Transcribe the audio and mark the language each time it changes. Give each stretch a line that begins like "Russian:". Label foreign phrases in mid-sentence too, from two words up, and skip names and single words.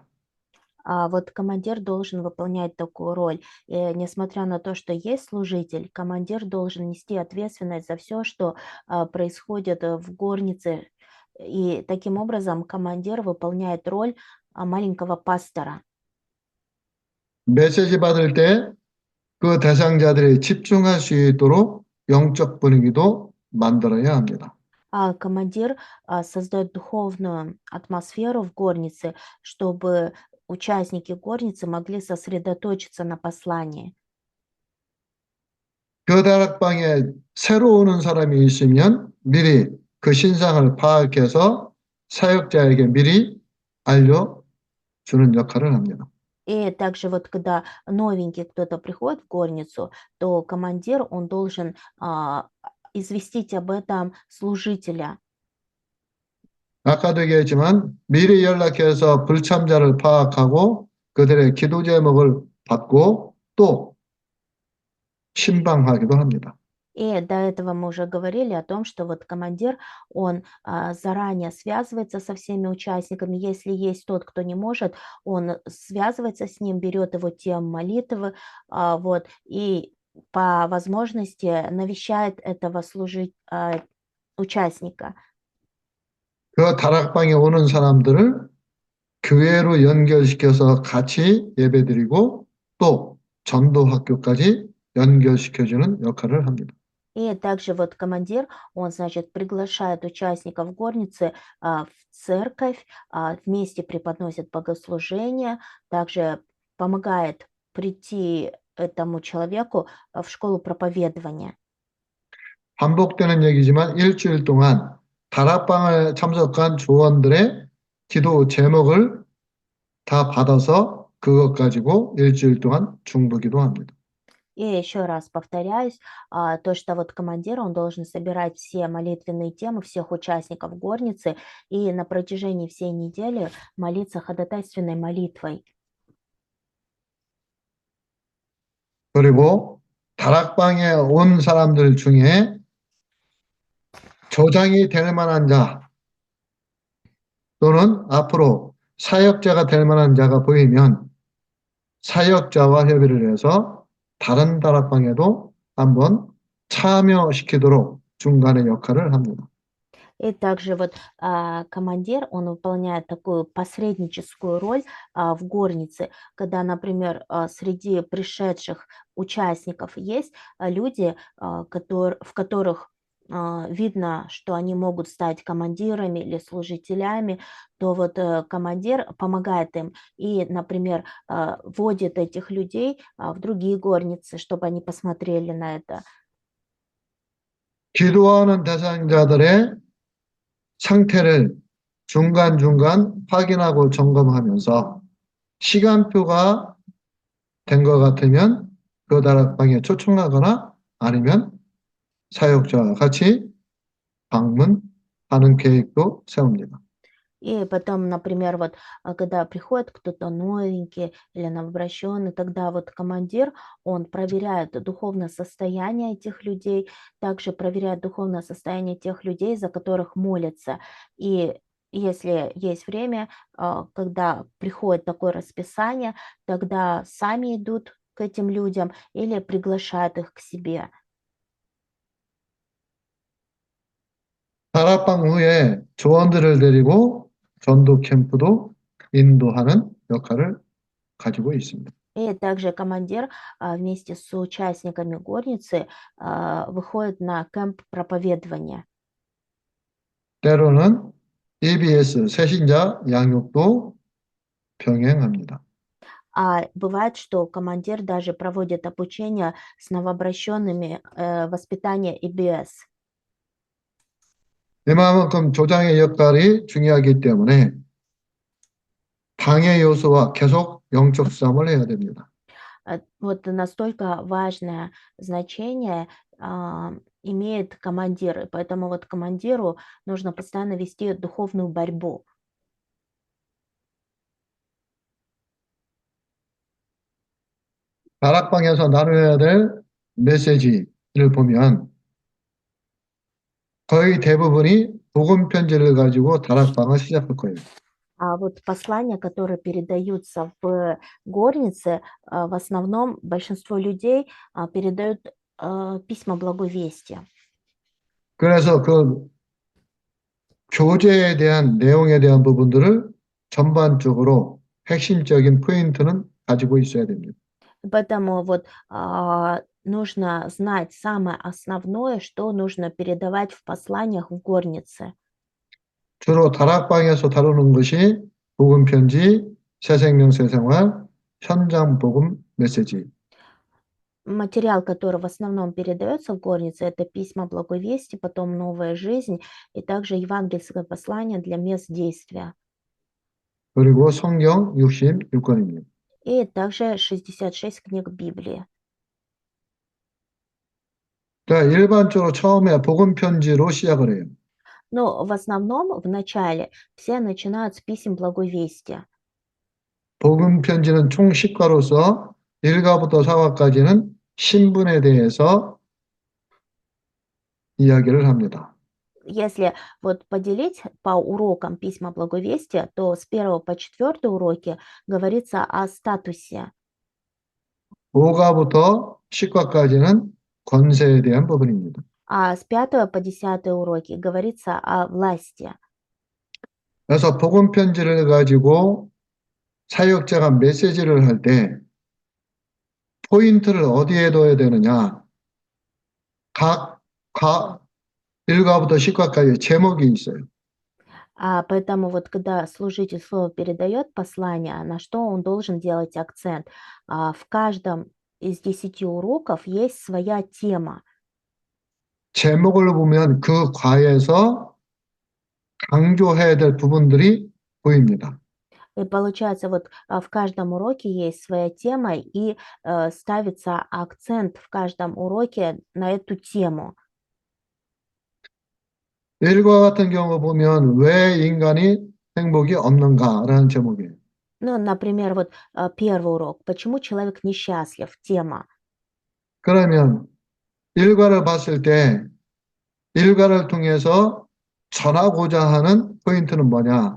Russian: Вот командир должен выполнять такую роль. И несмотря на то, что есть служитель, командир должен нести ответственность за все, что происходит в горнице. И таким образом командир выполняет роль маленького пастора.
Korean: 메시지 받을 때 그 대상자들이 집중할 수 있도록 영적 분위기도 만들어야 합니다.
Russian: Командир создает духовную атмосферу в горнице, чтобы участники горницы могли сосредоточиться на послании.
Korean: 그 다락방에 새로 오는 사람이 있으면 미리 그 신상을 파악해서 사역자에게 미리 알려주는 역할을 합니다.
Russian: И также вот когда новенький кто-то приходит в горницу, то командир, он должен известить об этом служителя.
Korean: 아까도 얘기했지만 미리 연락해서 불참자를 파악하고 그들의 기도 제목을 받고 또 신방하기도 합니다.
Russian: И до этого мы уже говорили о том, что вот командир, он заранее связывается со всеми участниками. Если есть тот, кто не может, он связывается с ним, берет его тему молитвы, вот, и по возможности навещает этого участника.
Korean: 그 다락방에 오는 사람들을 교회로 연결시켜서 같이 예배드리고 또 전도 학교까지 연결시켜주는 역할을 합니다.
Russian: И также вот командир, он, значит, приглашает участников горницы в церковь, вместе преподносит богослужение, также помогает прийти этому человеку в школу проповедования.
Korean: 반복되는 얘기지만 일주일 동안 다락방에 참석한 조원들의 기도 제목을 다 받아서 그것 가지고 일주일 동안 중보기도 합니다.
Russian: И еще раз повторяюсь, то, что вот командир, он должен собирать все молитвенные темы всех участников горницы и на протяжении всей недели молиться ходатайственной молитвой.
Korean: 그리고 다락방에 온 사람들 중에 조장이 될 만한 자 또는 앞으로 사역자가 될 만한 자가 보이면 사역자와 협의를 해서 다른 다락방에도 한번 참여시키도록 중간의 역할을 합니다.
Russian: И также вот командир, он выполняет такую посредническую роль в горнице, когда, например, среди пришедших участников есть люди, в которых видно, что они могут стать командирами или служителями, то вот командир помогает им и, например, вводит этих людей в другие горницы, чтобы они посмотрели на это.
Korean: 기도하는 대상자들의 상태를 중간중간 확인하고 점검하면서 시간표가 된 것 같으면 그 다락방에 초청하거나 아니면 사역자와 같이 방문하는 계획도 세웁니다.
Russian: И потом, например, вот когда приходит кто-то новенький или новообращенный, тогда вот командир, он проверяет духовное состояние этих людей, также проверяет духовное состояние тех людей, за которых молятся. И если есть время, когда приходит такое расписание, тогда сами идут к этим людям или приглашают их к себе.
Korean: 다락방 후에 조원들을 데리고 전도 캠프도 인도하는 역할을 가지고 있습니다.
Russian: И также командир вместе с участниками горницы выходит на кемп проповедования.
Korean: 때로는 EBS 새신자 양육도 병행합니다.
Russian: А бывает, что командир даже проводит обучение с новообращенными воспитания EBS.
Korean: 이만큼 조장의 역할이 중요하기 때문에 방해 요소와 계속 영적 싸움을 해야 됩니다.
Russian: Вот настолько важное значение имеет командир, и поэтому вот командиру нужно постоянно вести духовную борьбу.
Korean: 다락방에서 나눠야 될 메시지를 보면 거의 대부분이 복음 편지를 가지고 다락방을 시작할 거예요.
Russian: А вот послания, которые передаются в горнице, в основном большинство людей передают письма благой вести.
Korean: 그래서 그 교제에 대한 내용에 대한 부분들을 전반적으로 핵심적인 포인트는 가지고 있어야 됩니다.
Russian: Поэтому вот нужно знать самое основное, что нужно передавать в посланиях в горнице.
Korean: 주로 다락방에서 다루는 것이 복음 편지, 새생명 새생활, 현장 복음 메시지.
Russian: Материал, который в основном передается в горнице, это письма благой вести, потом новая жизнь и также евангельское послание для мест действия.
Korean: 그리고 성경 66권입니다.
Russian: И также 66 книг Библии.
Korean: 그러니까 일반적으로 처음에 복음 편지로 시작을 해요.
Russian: Но в основном, в начале, все начинают с писем благой вести.
Korean: 복음 편지는 총 10과로서 1과부터 4과까지는 신분에 대해서 이야기를 합니다.
Russian: Если вот поделить по урокам письма благой вести, то с 1 по 4 уроки говорится о статусе,
Korean: 5과부터 10과까지는 권세에 대한 부분입니다.
Russian: а с 5 по 10 уроки говорится о власти.
Korean: 그래서 복음 편지를 가지고 사역자가 메시지를 할 때 포인트를 어디에 둬야 되느냐. 각 1과부터 10과까지 제목이 있어요.
Russian: Поэтому вот когда служитель слово передает послание, на что он должен делать акцент? В каждом из 10 уроков есть своя тема.
Korean: 제목을 보면 그 과에서 강조해야 될 부분들이 보입니다.
Russian: И получается, вот в каждом уроке есть своя тема, и ставится акцент в каждом уроке на эту тему.
Korean: 1과 같은 경우 보면 왜 인간이 행복이 없는가라는 제목이에요.
Russian: Ну, например, вот первый урок. Почему человек несчастлив? Тема.
Korean: 그러면 1과를 봤을 때 1과를 통해서 전하고자 하는 포인트는 뭐냐?